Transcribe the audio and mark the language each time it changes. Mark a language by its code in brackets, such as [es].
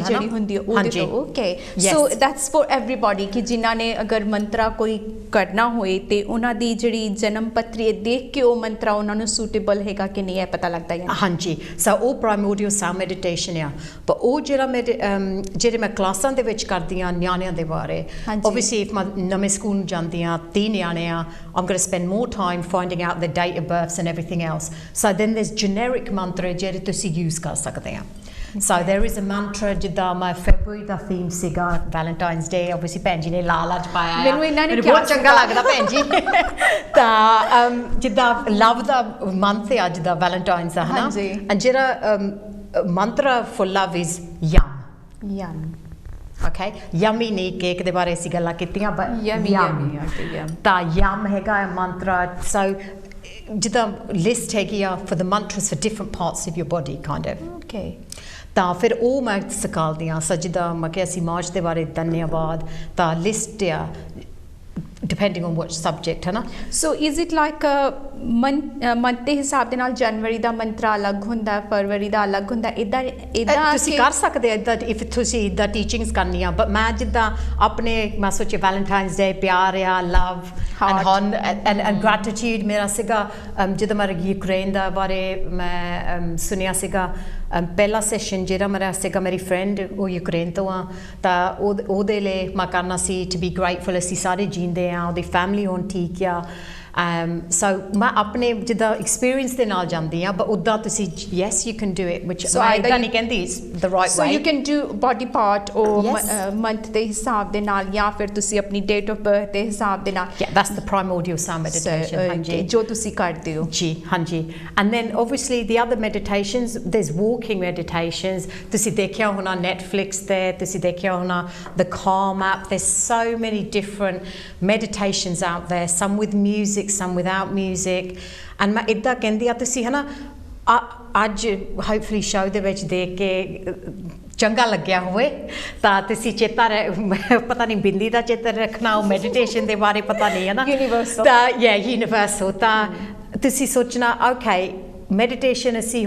[pa] ਜਿਹੜੀ ਹੁੰਦੀ ਹੈ ਉਹਦੇ ਤੋਂ, okay, [en] so that's for everybody [pa] ਕਿ ਜਿਨ੍ਹਾਂ ਨੇ ਅਗਰ ਮੰਤਰਾ ਕੋਈ ਕਰਨਾ ਹੋਏ ਤੇ ਉਹਨਾਂ ਦੀ ਜਿਹੜੀ ਜਨਮ ਪੱਤਰੀ ਦੇਖ ਕੇ ਉਹ ਮੰਤਰਾ ਉਹਨਾਂ ਨੂੰ ਸੂਟੇਬਲ ਹੈਗਾ ਕਿ ਨਹੀਂ, ਇਹ ਪਤਾ ਲੱਗਦਾ ਹੈ। ਹਾਂਜੀ, ਸੋ ਉਹ ਪ੍ਰਾਇਮੋਰਡੀਅਲ ਸਾਊਂਡ ਮੈਡੀਟੇਸ਼ਨ ਆ, ਪਰ ਉਹ ਜਿਹੜੇ ਮੈਂ ਕਲਾਸਾਂ ਦੇ ਵਿੱਚ ਕਰਦੀ ਹਾਂ ਨਿਆਣਿਆਂ ਦੇ ਬਾਰੇ, ਓਬਵੀਅਸਲੀ ਇਫ ਮੈਂ ਨਵੇਂ ਸਕੂਲ ਨੂੰ ਜਾਂਦੀ ਹਾਂ, 3 ਨਿਆਣੇ ਆ, [en] I'm going to spend more time finding out the date of births and everything else. So then there's generic mantra [pa] ਜਿਹੜੇ ਤੁਸੀਂ use ਕਰ ਸਕਦੇ ਆ। [en] So there is a mantra [pa] ਜਿੱਦਾਂ my February ਦਾ theme ਸੀਗਾ Valentine's Day, obviously ਭੈਣ ਜੀ ਨੇ ਲਾਲ ਅੱਜ ਪਾਇਆ ਆ, ਮੈਨੂੰ ਬਹੁਤ ਚੰਗਾ ਲੱਗਦਾ ਭੈਣ ਜੀ। ਤਾਂ ਜਿੱਦਾਂ love ਦਾ month ਹੈ ਅੱਜ ਦਾ Valentine's ਦਾ, ਹਨਾ, and ਜਿਹੜਾ mantra [en] for love is yum. [pa] Okay, yummy ਨਹੀਂ ਕੇਕ ਦੇ ਬਾਰੇ ਅਸੀਂ ਗੱਲਾਂ ਕੀਤੀਆਂ, but yum ਤਾਂ yum ਹੈਗਾ ਮੰਤਰਾ। So ਜਿੱਦਾਂ ਲਿਸਟ ਹੈਗੀ ਆ [en] for the mantras for different parts of your body kind of, [pa] okay, ਤਾਂ ਫਿਰ ਉਹ ਮੈਂ ਸਿਖਾਉਂਦੀ ਹਾਂ। ਸੋ ਜਿੱਦਾਂ ਮੈਂ ਕਿਹਾ ਸੀ ਮਾਰਚ ਦੇ ਬਾਰੇ ਧੰਨਵਾਦ, ਤਾਂ ਲਿਸਟ ਆ [en] depending on which subject [hi] है ना. [en] So is it like a month [pa] ਦੇ ਹਿਸਾਬ ਦੇ ਨਾਲ ਜਨਵਰੀ ਦਾ ਮੰਤਰਾ ਅਲੱਗ ਹੁੰਦਾ, ਫਰਵਰੀ ਦਾ ਅਲੱਗ ਹੁੰਦਾ, ਇਦਾਂ ਤੁਸੀਂ ਕਰ ਸਕਦੇ ਹੋ ਇਦਾਂ if ਤੁਸੀਂ ਇਦਾਂ ਟੀਚਿੰਗਸ ਕਰਨੀ ਆ, but ਮੈਂ ਜਿੱਦਾਂ ਆਪਣੇ ਮੈਂ ਸੋਚਿਆ ਵੈਲੈਂਟਾਈਨਸ ਡੇ ਪਿਆਰ ਆ, ਲਵ and gratitude ਮੇਰਾ ਸੀਗਾ ਜਦੋਂ ਮੈਂ ਯੂਕਰੇਨ ਦਾ ਬਾਰੇ ਮੈਂ ਸੁਣਿਆ ਸੀਗਾ ਪਹਿਲਾ ਸੈਸ਼ਨ ਜਿਹੜਾ ਮੇਰਾ ਸੀਗਾ ਮੇਰੀ ਫਰੈਂਡ ਉਹ ਯੂਕਰੇਨ ਤੋਂ ਆ ਤਾਂ ਉਹਦੇ ਲਈ ਮੈਂ ਕਰਨਾ ਸੀ [en] to be grateful [pa] ਅਸੀਂ ਸਾਰੇ ਜੀਂਦੇ ਆ, ਉਹਦੀ ਫੈਮਿਲੀ ਹੁਣ ਠੀਕ ਆ. [en] So [pa] ਮੈਂ ਆਪਣੇ ਜਿੱਦਾਂ [en] experience [pa] ਦੇ ਨਾਲ ਜਾਂਦੀ ਆ, [en] but [pa] ਉੱਦਾਂ ਤੁਸੀਂ [en] yes you can do it, which I [pa] ਨਹੀਂ ਕਹਿੰਦੀ [en] it's the right way. So you can do body part or month [pa] ਦੇ ਹਿਸਾਬ ਦੇ ਨਾਲ ਜਾਂ ਫਿਰ ਤੁਸੀਂ ਆਪਣੀ date of birth ਦੇ ਹਿਸਾਬ ਦੇ ਨਾਲ. [en] Yeah, that's the primordial sound meditation. [pa] ਹਾਂਜੀ ਜੋ ਤੁਸੀਂ ਕਰਦੇ ਹੋ ਜੀ. ਹਾਂਜੀ. [en] And then obviously the other meditations, there's walking meditations. [pa] ਤੁਸੀਂ ਦੇਖਿਆ ਹੋਣਾ Netflix ਤੇ, ਤੁਸੀਂ ਦੇਖਿਆ ਹੋਣਾ the Calm app. [en] There's so many different meditations out there, some with music, some without music. [pa] And ਮੈਂ ਇੱਦਾਂ ਕਹਿੰਦੀ ਆ ਤੁਸੀਂ ਹੈ ਨਾ ਅੱਜ ਹੋਪਫੁਲੀ ਸ਼ੋਅ ਦੇ ਵਿੱਚ ਦੇਖ ਕੇ ਚੰਗਾ ਲੱਗਿਆ ਹੋਵੇ ਤਾਂ ਤੁਸੀਂ ਚੇਤਾ ਪਤਾ ਨਹੀਂ ਬਿੰਦੀ ਦਾ ਚੇਤਾ ਰੱਖਣਾ ਉਹ ਮੈਡੀਟੇਸ਼ਨ ਦੇ ਬਾਰੇ ਪਤਾ ਨਹੀਂ ਹੈ ਨਾ ਤਾਂ ਯੂਨੀਵਰਸਲ ਤਾਂ ਤੁਸੀਂ ਸੋਚਣਾ ਓਕੇ ਮੈਡੀਟੇਸ਼ਨ